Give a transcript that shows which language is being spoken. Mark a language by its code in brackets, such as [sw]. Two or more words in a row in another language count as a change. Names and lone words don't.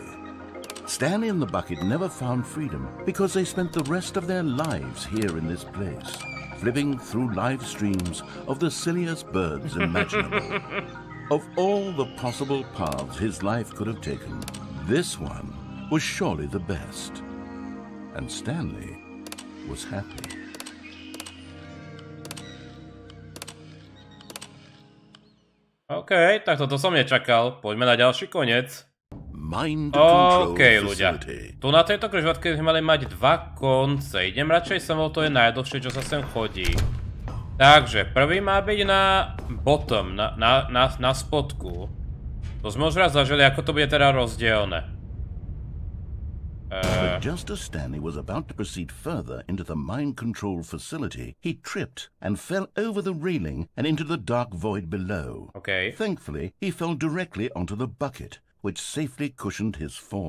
[en] Stanley and the bucket never found freedom because they spent the rest of their lives here in this place, flipping through live streams of the silliest birds imaginable. Of all the possible paths his life could have taken, this one was surely the best. And Stanley was happy. [sk] OK, tak toto som nečakal. Poďme na ďalší koniec. OK, ľudia. Tu na tejto križovatke sme mali mať dva konce. Idem radšej sem, to je najdlhšie, čo sa sem chodí. Takže, prvý má byť na bottom, na spodku. To sme už raz zažili, ako to bude teda rozdielne. [en] But just as Stanley was about to proceed further into the mind control facility, he tripped and fell over the railing and into the dark void below. OK. Thankfully, he fell directly onto the bucket, which safely cushioned his fall.